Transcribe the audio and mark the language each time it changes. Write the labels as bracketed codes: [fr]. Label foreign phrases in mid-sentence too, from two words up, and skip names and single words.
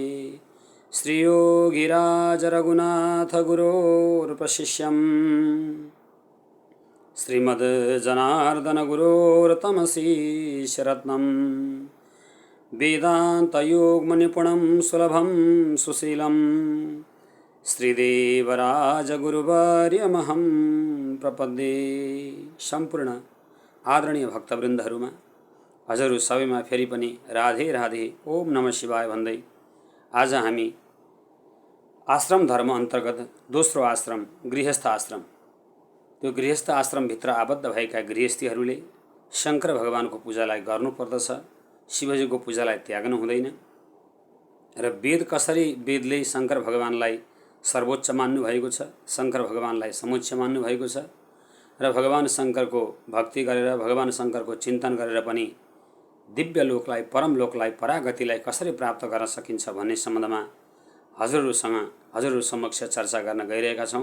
[sa] श्रीयोगिराज रघुनाथ गुरोर्प्रशिष्यम् श्रीमद् जनार्दन गुरोर्तमसीशरत्नम् वेदान्तयोगमनिपुणं सुलभं सुशीलं श्रीदेवराज गुरुवर्यमहं प्रपद्ये। [ne] सम्पूर्ण आदरणीय भक्तवृन्दहरुमा हजुरहरु सबैमा फेरि पनि राधे राधे [sa] ओम नमः शिवाय [ne] भन्दै आज हामी आश्रम धर्म अन्तर्गत दोस्रो आश्रम गृहस्थ आश्रम, त्यो गृहस्थ आश्रम भित्र आबद्ध भएका गृहस्थीहरूले शंकर भगवानको पूजालाई गर्नुपर्दछ, शिवजीको पूजालाई त्याग्नु हुँदैन र वेद कसरी वेदले शंकर भगवानलाई सर्वोच्च मान्नु भएको छ, शंकर भगवानलाई समुच्च मान्नु भएको छ र भगवान शंकरको भक्ति गरेर भगवान शंकरको चिन्तन गरेर पनि दिव्य लोकलाई, परम लोकलाई, परागतिलाई कसरी प्राप्त गर्न सकिन्छ भन्ने सम्बन्धमा हजुरहरु समक्ष चर्चा गर्न गइरहेका छौं।